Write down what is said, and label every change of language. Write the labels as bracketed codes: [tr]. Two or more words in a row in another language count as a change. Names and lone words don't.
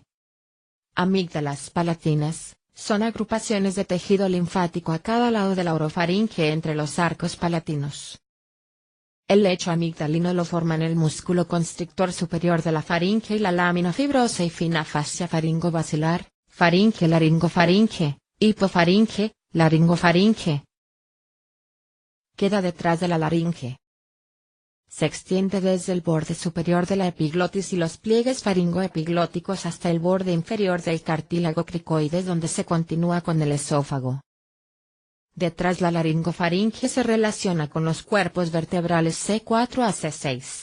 [es] Amígdalas palatinas, son agrupaciones de tejido linfático a cada lado de la orofaringe entre los arcos palatinos. El lecho amigdalino lo forman el músculo constrictor superior de la faringe y la lámina fibrosa y fina fascia faringobasilar, faringe laringofaringe, hipofaringe, laringofaringe. Queda detrás de la laringe. Se extiende desde el borde superior de la epiglotis y los pliegues faringoepiglóticos hasta el borde inferior del cartílago cricoides, donde se continúa con el esófago. Detrás, la laringofaringe se relaciona con los cuerpos vertebrales C4 a C6.